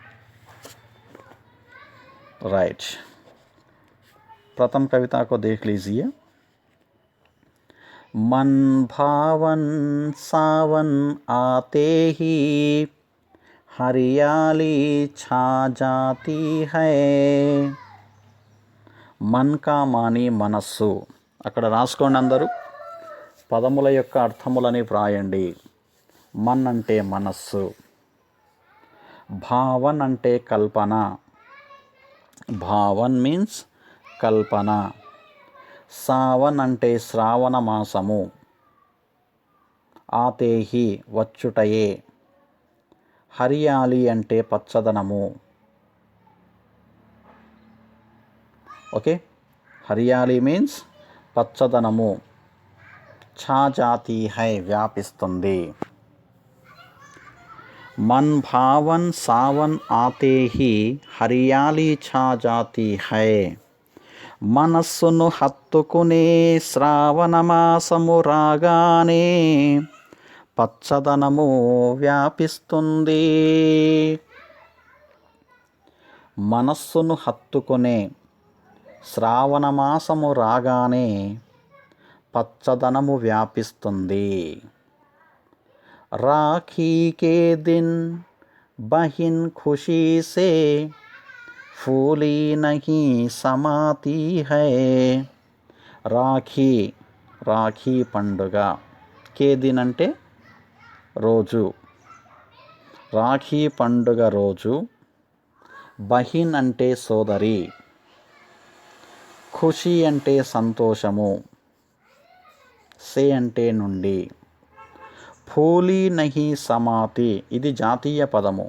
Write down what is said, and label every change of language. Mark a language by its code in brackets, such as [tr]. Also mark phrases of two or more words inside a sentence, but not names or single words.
[hi] राइट, प्रथम कविता को देख लीजिए। मन भावन सावन आते ही हरियाली छा जाती है। मन का मानी [te] మనస్సు, అక్కడ రాసుకోండి అందరూ. పదముల యొక్క అర్థములని వ్రాయండి. మన్ అంటే మనస్సు, భావన్ అంటే కల్పన, భావన్ మీన్స్ కల్పన, సావన్ అంటే శ్రావణ మాసము, ఆతేహి వచ్చుటయే, హరియాలి అంటే పచ్చదనము. ఓకే, హరియాలి మీన్స్ పచ్చదనము, [hi] छा जाती है వ్యాపిస్తుంది. मन भावन सावन आते ही हरियाली छा जाती है. [te] మనస్సును హత్తుకునే శ్రావణ మాసము రాగానే పచ్చదనము వ్యాపిస్తుంది. మనస్సును హత్తుకునే శ్రావణ మాసము రాగానే పచ్చదనము వ్యాపిస్తుంది. [hi] राखी के दिन बहिन खुशी से फूली नहीं समाती है. [te] రాఖీ, రాఖీ పండుగ, [hi] के दिन [te] అంటే రోజు, రాఖీ పండుగ రోజు, బహిన్ అంటే సోదరి, ఖుషి అంటే సంతోషము, సే అంటే నుండి, [hi] फूली नहीं समाती [te] ఇది జాతీయ పదము.